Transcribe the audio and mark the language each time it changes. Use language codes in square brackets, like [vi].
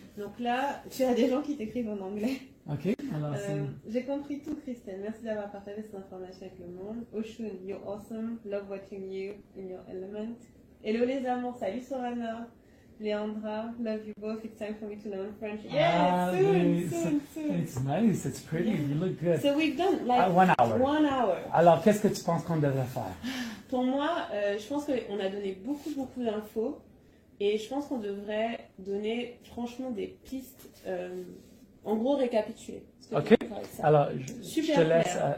[fr] Donc là, tu as des gens qui t'écrivent en anglais. Ok, alors j'ai compris tout, Christelle. Merci d'avoir partagé cette information avec le monde. [en] Oshun, you're awesome. Love watching you in your element. Hello [fr] les amours, salut [en] Sorana. Leandra, love you both. It's time for me to learn French. Yes, soon. It's nice, it's pretty, you look good. So we've done like 1 hour. 1 hour. [fr] Alors, qu'est-ce que tu penses qu'on devrait faire? Pour moi, je pense qu'on a donné beaucoup d'infos et je pense qu'on devrait donner franchement des pistes, en gros récapituler. Ok, alors je te laisse.